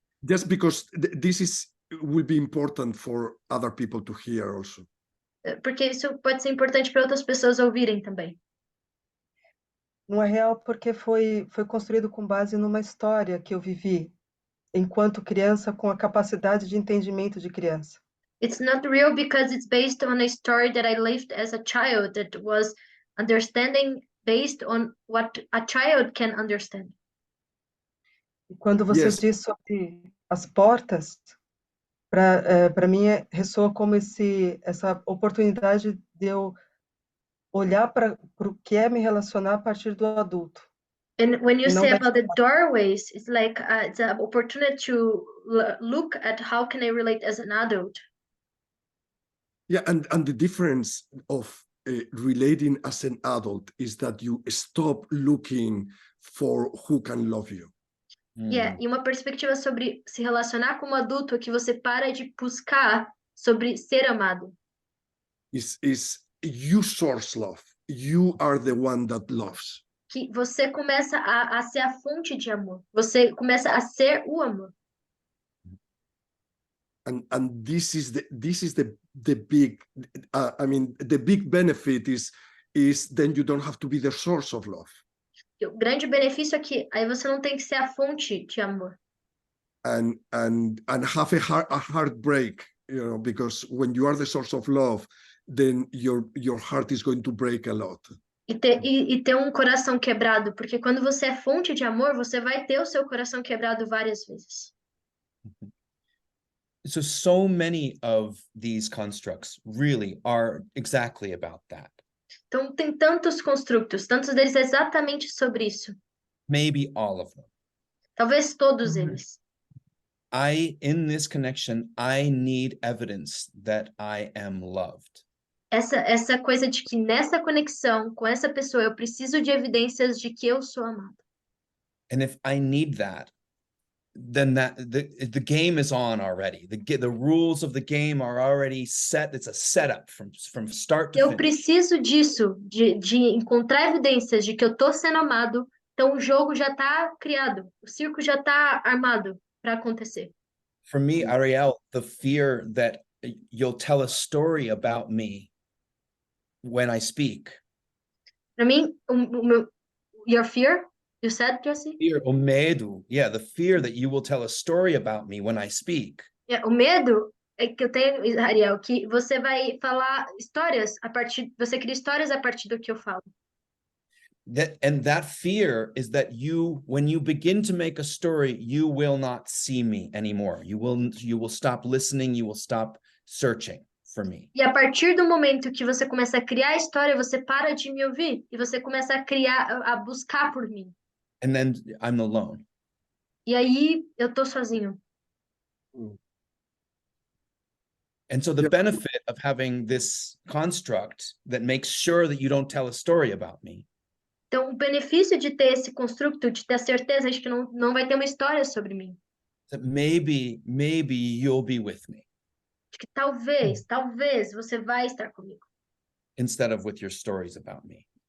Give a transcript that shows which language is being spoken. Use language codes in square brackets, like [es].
[en] Just because this will be important for other people to hear also. [pt] Porque isso pode ser importante para outras pessoas ouvirem também. Não é real porque foi construído com base numa história que eu vivi enquanto criança, com a capacidade de entendimento de criança. [en] It's not real because it's based on a story that I lived as a child, that was understanding based on what a child can understand. [pt] E quando você diz sobre as portas, para mim ressoa como essa oportunidade de eu olhar para o que é me relacionar a partir do adulto. [en] And when you say about the doorways, it's like it's an opportunity to look at how can I relate as an adult. Yeah, and the difference of relating as an adult is that you stop looking for who can love you. [pt] Yeah, e uma perspectiva sobre se relacionar como adulto é que você para de buscar sobre ser amado. [en] Is you source love. You are the one that loves. [pt] Que você começa a ser a fonte de amor. Você começa a ser o amor. [en] And this is the big the big benefit is then you don't have to be the source of love. [pt] E o grande benefício é que aí você não tem que ser a fonte de amor. [en] And have a heartbreak, because when you are the source of love, then your heart is going to break a lot. [pt] E ter um coração quebrado, porque quando você é fonte de amor, você vai ter o seu coração quebrado várias vezes. [en] So many of these constructs really are exactly about that. [pt] Então tem tantos construtos, tantos deles exatamente sobre isso. [en] Maybe all of them. [pt] Talvez todos eles. [en] In this connection, I need evidence that I am loved. [pt] Essa coisa de que nessa conexão com essa pessoa eu preciso de evidências de que eu sou amado. [en] And if I need that, then the game is on already. The rules of the game are already set. It's a setup from start to [pt] Eu [en] finish. [pt] preciso disso, de encontrar evidências de que eu tô sendo amado, então o jogo já tá criado, o circo já tá armado para acontecer. [en] For me, Ariel, the fear that you'll tell a story about me when I speak. [pt] Para mim, [en] your fear, you said, Jesse? [pt] Fear, o medo. [en] Yeah, the fear that you will tell a story about me when I speak. [pt] O medo é que eu tenho, Ariel, que você vai falar histórias você cria histórias a partir do que eu falo. [en] That fear is that when you begin to make a story, you will not see me anymore. You will stop listening, you will stop searching for me. [pt] E a partir do momento que você começa a criar a história, você para de me ouvir e você começa a buscar por mim. [en] And then I'm alone. [pt] E aí eu tô sozinho. [en] And so the benefit of having this construct that makes sure that you don't tell a story about me. [pt] Então, o benefício de ter esse construto, de ter a certeza de que não vai ter uma história sobre mim. [en] That maybe you'll be with me. [pt] De que talvez você vai estar comigo. [en] Instead of with your stories about me.